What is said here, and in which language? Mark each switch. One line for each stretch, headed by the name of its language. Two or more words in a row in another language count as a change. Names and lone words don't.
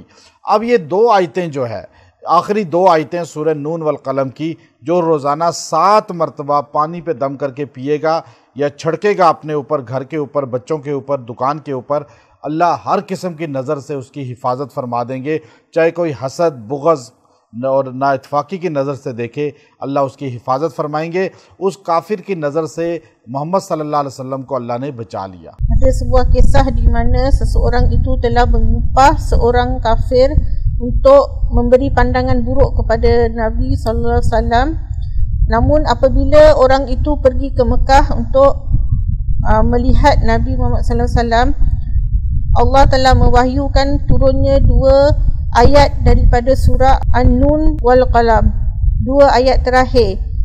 Hindi: अब ये 2 आयतें जो है, आखिरी 2 आयतें सूरह नून वल कलम की, जो रोज़ाना 7 मरतबा पानी पे दम करके पिएगा या छिड़केगा अपने ऊपर, घर के ऊपर, बच्चों के ऊपर, दुकान के ऊपर, अल्लाह हर किस्म की नज़र से उसकी हिफाजत फरमा देंगे। चाहे कोई हसद, बुग़ज़ और ना इत्फाक़ी की नज़र से देखे, अल्लाह उसकी हिफाजत फरमाएंगे। उस काफिर की नज़र से मोहम्मद
Arabic: صلى الله عليه وسلم
Hindi: को अल्लाह ने बचा लिया।
Malay: Ada sebuah kisah di mana seseorang itu telah mengupah seorang kafir untuk memberi pandangan buruk kepada Nabi
Arabic: صلى الله عليه وسلم.
Malay: Namun apabila orang itu pergi ke Mekah untuk melihat Nabi Muhammad
Arabic: صلى الله عليه وسلم,
Malay: Allah telah mewahyukan turunnya 2 ayat daripada surah An-Nun wal Qalam, 2 ayat terakhir.